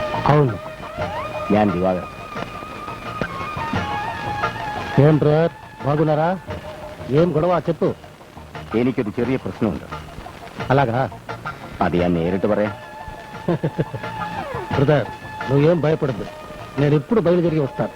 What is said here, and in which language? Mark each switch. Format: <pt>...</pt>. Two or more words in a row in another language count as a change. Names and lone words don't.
<ml>అవును, ഞാൻ ദിവാകരൻ.</ml> <te>ఏం బ్రదర్, బాగున్నారా? ఏం గొడవ చెప్పు.</te> <ml>എനിക്കൊരു ചെറിയ പ്രശ്നമുണ്ട്.</ml> <te>అలాగా? అది</te> <ml>ഞാൻ നേരിട്ട് പറയാം.</ml> <te>బ్రదర్, నువ్వేం భయపడద్దు, నేను ఎప్పుడు బయలుదేరి వస్తాను.</te>